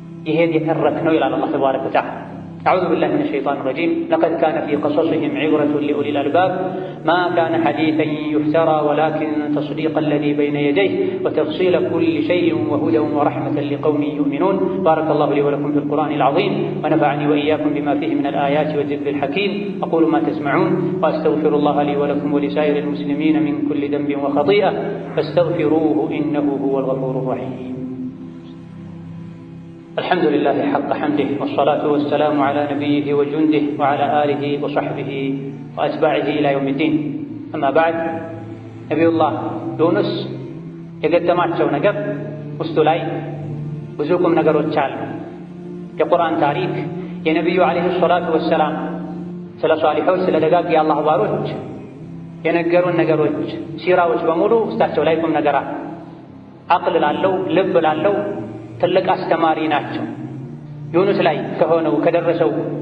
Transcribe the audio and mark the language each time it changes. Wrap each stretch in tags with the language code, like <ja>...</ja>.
<am>ይሄን የተረክነው ይላል አላህ ተባረከ ወተዓላ።</am> <ar>أعوذ بالله من الشيطان الرجيم لقد كان في قصصهم عبرة لأولي الألباب ما كان حديثا يفترى ولكن تصديق الذي بين يديه وتفصيل كل شيء وهدى ورحمة لقوم يؤمنون. بارك الله لي ولكم في القرآن العظيم ونفعني وإياكم بما فيه من الآيات والذكر الحكيم. أقول ما تسمعون وأستغفر الله لي ولكم ولسائر المسلمين من كل ذنب وخطيئة فاستغفروه إنه هو الغفور الرحيم. الحمد لله حق حمده والصلاة والسلام على نبيه وجنده وعلى آله وصحبه وأتباعه إلى يوم الدين. أما بعد نبي الله يونس</ar> <am>የገጠማቸው ነገር ውስጡ ላይ ብዙ ቁም ነገሮች አሉ። የቁርአን ታሪክ የነቢዩ ዓለይሂ ሰላቱ ወሰላም ስለ ሷሊሖች ስለ ደጋግ የአላህ ባሮች የነገሩን ነገሮች ሲራዎች በሙሉ ውስጣቸው ላይ ቁም ነገር አለ። አቅል ላለው ልብ ላለው ትልቅ አስተማሪ ናቸው። ዩኑስ ላይ ከሆነው ከደረሰው</am>